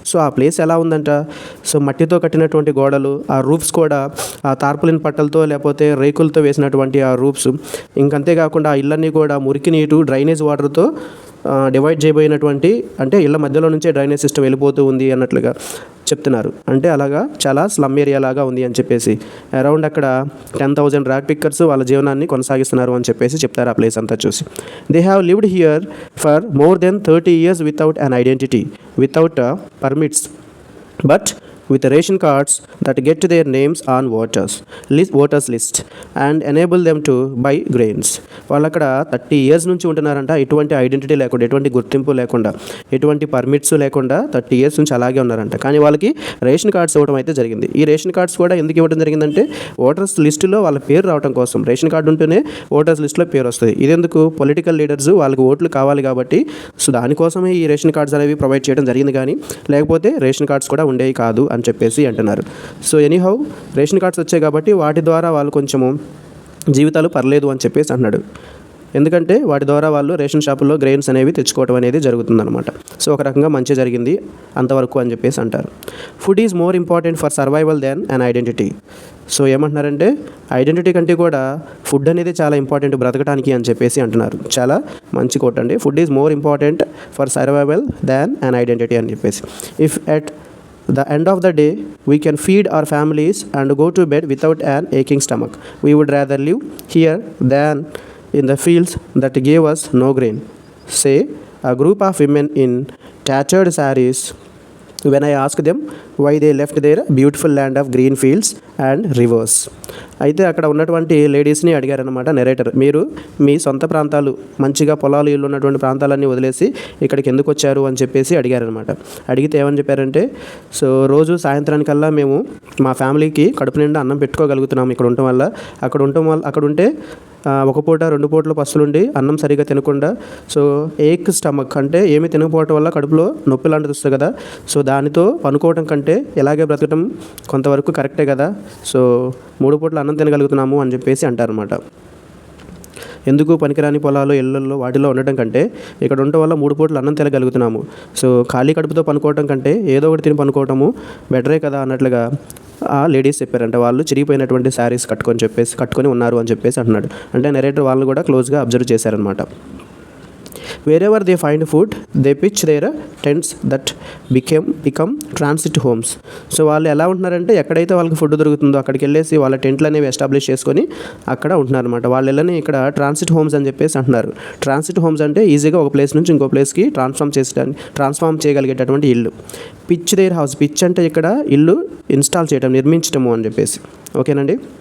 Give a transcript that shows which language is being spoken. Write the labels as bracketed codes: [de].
[te] So ఆ place ఎలా ఉందంట, సో మట్టితో కట్టినటువంటి గోడలు, ఆ రూఫ్స్ కూడా ఆ తార్పులిన్ పట్టలతో లేకపోతే రేకులతో వేసినటువంటి ఆ రూఫ్స్, ఇంకంతేకాకుండా ఆ ఇళ్ళన్నీ కూడా మురికి నీటు డ్రైనేజ్ వాటర్తో డివైడ్ చేయబోయినటువంటి, అంటే ఇళ్ళ మధ్యలో నుంచే డ్రైనేజ్ సిస్టమ్ వెళ్ళిపోతూ ఉంది అన్నట్లుగా చెప్తున్నారు. అంటే అలాగా చాలా స్లమ్ ఏరియా లాగా ఉంది అని చెప్పేసి అరౌండ్ అక్కడ 10,000 ర్యాక్ పిక్కర్స్ వాళ్ళ జీవనాన్ని కొనసాగిస్తున్నారు అని చెప్పేసి చెప్తారు ఆ ప్లేస్ అంతా చూసి. [en] They have lived here for more than 30 years without an identity, without permits, but with ration cards that get their names on voters list and enable them to buy grains. [te] వాళ్ళు అక్కడ 30 years నుంచి ఉంటున్నారంట, ఎటువంటి identity లేకుండా, ఎటువంటి గుర్తింపు లేకుండా, ఎటువంటి permits లేకుండా 30 years నుంచి అలాగే ఉన్నారంట. కానీ వాళ్ళకి రేషన్ కార్డ్స్ ఇవ్వడం అయితే జరిగింది. ఈ రేషన్ కార్డ్స్ కూడా ఎందుకు ఇవ్వడం జరిగిందంటే ఓటర్స్ లిస్టులో వాళ్ళ పేరు రావడం కోసం. రేషన్ కార్డు ఉంటేనే ఓటర్స్ లిస్టులో పేరు వస్తుంది. ఇదెందుకు, పొలిటికల్ లీడర్స్ వాళ్ళకి ఓట్లు కావాలి కాబట్టి, సో దానికోసమే ఈ రేషన్ కార్డ్స్ అనేవి ప్రొవైడ్ చేయడం జరిగింది. కానీ లేకపోతే రేషన్ కార్డ్స్ కూడా ఉండేవి కాదు అని చెప్పేసి అంటున్నారు. సో ఎనీహౌ రేషన్ కార్డ్స్ వచ్చాయి కాబట్టి వాటి ద్వారా వాళ్ళు కొంచెము జీవితాలు పర్లేదు అని చెప్పేసి అన్నాడు. ఎందుకంటే వాటి ద్వారా వాళ్ళు రేషన్ షాపుల్లో గ్రెయిన్స్ అనేవి తెచ్చుకోవడం అనేది జరుగుతుందన్నమాట. సో ఒక రకంగా మంచి జరిగింది అంతవరకు అని చెప్పేసి అంటారు. [en] Food is more important for survival than an identity. [te] So ఏమంటున్నారంటే ఐడెంటిటీ కంటే కూడా ఫుడ్ అనేది చాలా ఇంపార్టెంట్ బ్రతకడానికి అని చెప్పేసి అంటున్నారు. చాలా మంచి కోట్ అండి. [en] food is more important for survival than an identity [te] అని చెప్పేసి. [en] If at the end of the day we can feed our families and go to bed without an aching stomach, we would rather live here than in the fields that gave us no grain, say a group of women in tattered sarees when I asked them why they left their beautiful land of green fields and rivers. [te] అయితే అక్కడ ఉన్నటువంటి లేడీస్ని అడిగారనమాట narrator, మీరు మీ సొంత ప్రాంతాలు, మంచిగా పొలాలు ఇల్లు ఉన్నటువంటి ప్రాంతాలన్నీ వదిలేసి ఇక్కడికి ఎందుకు వచ్చారు అని చెప్పేసి అడిగారనమాట. అడిగితే ఏమని చెప్పారంటే, సో రోజు సాయంత్రానికల్లా మేము మా ఫ్యామిలీకి కడుపు నిండా అన్నం పెట్టుకోగలుగుతున్నాము ఇక్కడ ఉండటం వల్ల. అక్కడ ఉంటే ఒక పూట 2 పూటలు పస్తులుండి అన్నం సరిగా తినకుండా, సో ఏక్ స్టమక్ అంటే ఏమి తినకపోవటం వల్ల కడుపులో నొప్పి లాంటిది వస్తుంది కదా, సో దానితో పనుకోవటం కంటే ఇలాగే బ్రతకటం కొంతవరకు కరెక్టే కదా, సో 3 పూటలు అన్నం తినగలుగుతున్నాము అని చెప్పేసి అంటారన్నమాట. ఎందుకు పనికిరాని పొలాలు ఇళ్లలో వాటిలో ఉండటం కంటే ఇక్కడ ఉండటం వల్ల 3 పూటలు అన్నం తినగలుగుతున్నాము, సో ఖాళీ కడుపుతో పనుకోవటం కంటే ఏదో ఒకటి తిని పనుకోవటము బెటరే కదా అన్నట్లుగా ఆ లేడీస్ చెప్పారంట. వాళ్ళు చిరిగిపోయినటువంటి శారీస్ కట్టుకొని ఉన్నారు అని చెప్పేసి అంటున్నాడు. అంటే నెరేటర్ వాళ్ళు కూడా క్లోజ్గా అబ్జర్వ్ చేశారనమాట. [en] Wherever they find food, they pitch their tents that become transit homes. [te] So వాళ్ళు ఎలా ఉంటున్నారంటే ఎక్కడైతే వాళ్ళకి ఫుడ్ దొరుకుతుందో అక్కడికి వెళ్ళేసి వాళ్ళ టెంట్లు అనేవి ఎస్టాబ్లిష్ చేసుకొని అక్కడ ఉంటున్నారన్నమాట. వాళ్ళ ఇళ్ళని ఇక్కడ ట్రాన్సిట్ హోమ్స్ అని చెప్పేసి అంటున్నారు. ట్రాన్సిట్ హోమ్స్ అంటే ఈజీగా ఒక ప్లేస్ నుంచి ఇంకో ప్లేస్కి ట్రాన్స్ఫార్మ్ చేయగలిగేటటువంటి ఇల్లు. [en] pitch their house, [te] పిచ్ అంటే ఇక్కడ ఇల్లు ఇన్స్టాల్ చేయడం, నిర్మించటము అని చెప్పేసి. ఓకేనండి.